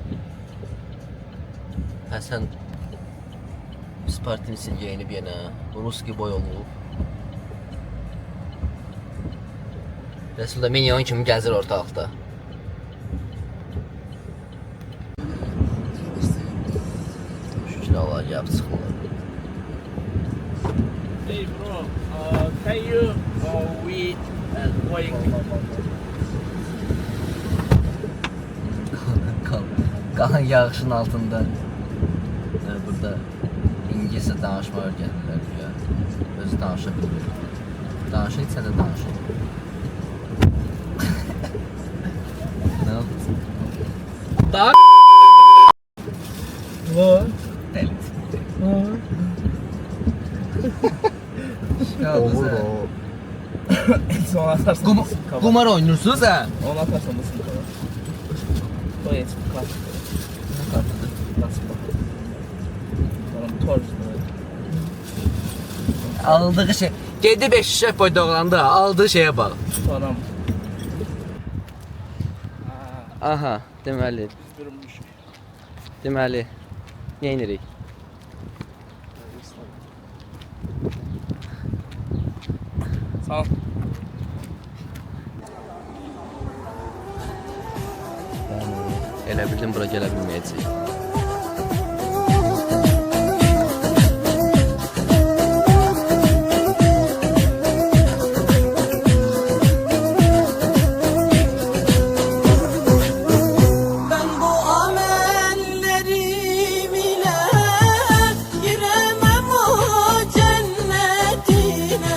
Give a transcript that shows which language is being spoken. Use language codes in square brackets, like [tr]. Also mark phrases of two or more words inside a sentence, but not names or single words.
[az] Həsən Spartinsin geyinib yenə Ruski boy olub. Rəsul da minyon kimi gəzir ortalıqda. Şükür Allah gəlib çıxırlar. [en] Hey bro, can you wait and wait? [az] Qalan yağışın altında burada İngiliscə danışma öyrənirlər ya. Özü danışa bilir. Danışır, sən də danışır. [tr] Ne oldu? [az] Daha Olur o. Sonra atarsın. Qumar oynayırsınız ha? Onu atarsan da sınıf olur. [tr] O yetsin. Kart. Ne kartıdır? Nasıl bak? [az] Sonra torç. Aldığı şey. Gedi 5 şişə boy doğranda aldığı şeyə bax. Sonra Aha, deməli. durmuş. Deməli. Nə edirik? Sağ ol. Elə bildim bura gələ bilməyəcək. [tr] Ben bu amellerim ile giremem o cennetine.